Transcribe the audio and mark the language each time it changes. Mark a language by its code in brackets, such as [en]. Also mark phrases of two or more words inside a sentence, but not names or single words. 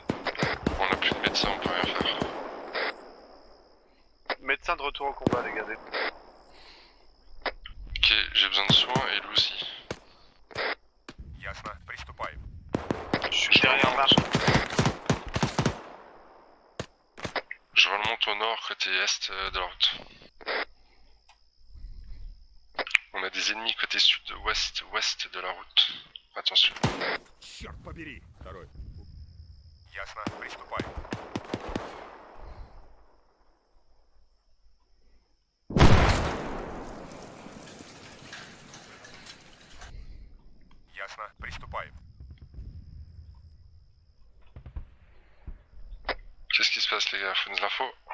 [fr] On a plus de médecin, on peut rien faire. Médecin de retour au combat, les gars. Ok, j'ai besoin de soins et lui aussi. [ru] Ясно, приступаем. [fr] Je suis derrière Marc. Je remonte au nord, côté est de la route. On a des ennemis côté sud-ouest, ouest de la route. Attention. [ru] Черт побери. Второй. Ясно, приступаем. Ясно, приступаем. [fr] Qu'est-ce qui se passe les gars? Faut nous l'info.